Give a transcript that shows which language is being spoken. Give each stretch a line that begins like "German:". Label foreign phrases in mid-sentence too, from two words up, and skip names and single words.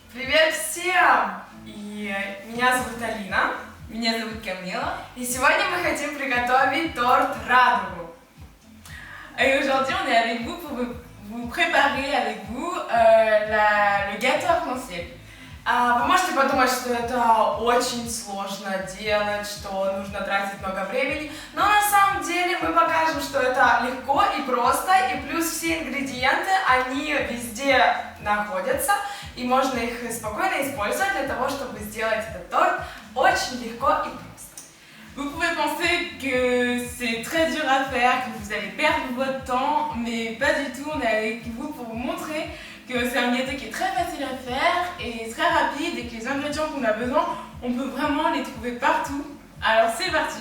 Russian: Привет всем! Меня зовут Алина. Меня зовут Камила. И сегодня мы хотим приготовить торт радугу.
French: Et aujourd'hui, on est avec vous pour vous préparer avec vous le gâteau arc-en-ciel.
Russian: Вы можете подумать, что это очень сложно делать, что нужно тратить много времени, но на самом деле мы покажем, что это легко и просто, и плюс все ингредиенты, они везде находятся, и можно их спокойно использовать для того, чтобы сделать этот торт очень легко и просто.
French: Vous pouvez penser que c'est très dur à faire, que vous allez perdre votre temps, mais pas du tout, on est avec vous pour vous montrer que c'est un gâteau qui est très facile à faire et très rapide et que les ingrédients qu'on a besoin, on peut vraiment les trouver partout. Alors c'est parti!